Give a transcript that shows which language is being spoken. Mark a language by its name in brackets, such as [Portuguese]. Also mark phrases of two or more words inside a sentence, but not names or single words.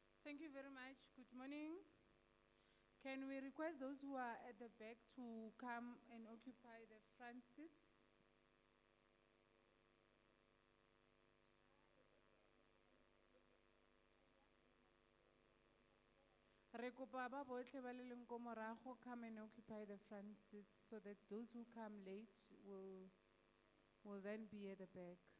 [English] Thank you very much. Good morning. Can we request those who are at the back to come and occupy the front seats? [Tswana] Re kopa ba botlhe ba le leng ko morago [English] come and occupy the front seats so that those who come late will then be at the back.